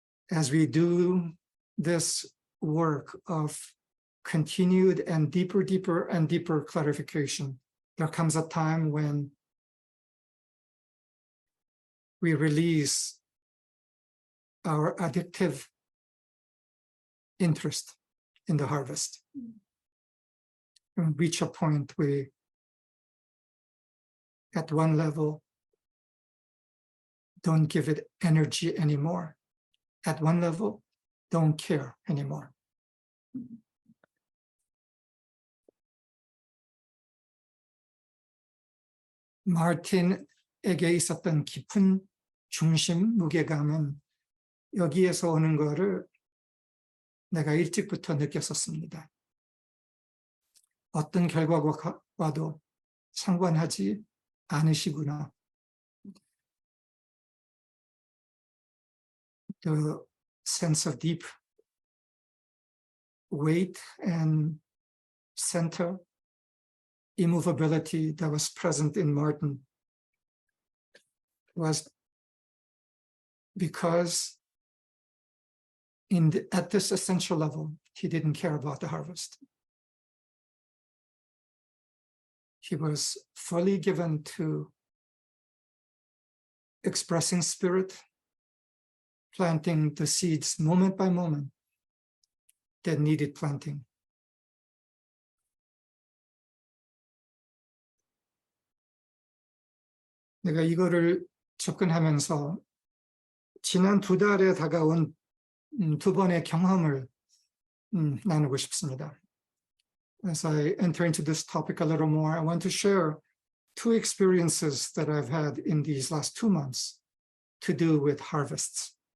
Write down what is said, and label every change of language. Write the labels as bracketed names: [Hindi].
[English] As we do this work of continued and deeper clarification, there comes a time when we release our addictive interest in the harvest and reach a point where at one level don't give it energy anymore. At one level, don't care anymore. [Korean] 마틴에게 있었던 깊은 중심, 무게감은 여기에서 오는 거를 내가 일찍부터 느꼈었습니다. 어떤 결과가 와도 상관하지 않으시구나. [English] The sense of deep weight and center, immovability that was present in Martin was because at this essential level, he didn't care about the harvest. He was fully given to expressing spirit, planting the seeds moment by moment that needed planting. [Korean] 내가 이거를 접근하면서 지난 2달에 다가온 2번의 경험을 나누고 싶습니다. [English] As I enter into this topic a little more, I want to share 2 experiences that I've had in these last 2 months to do with harvests.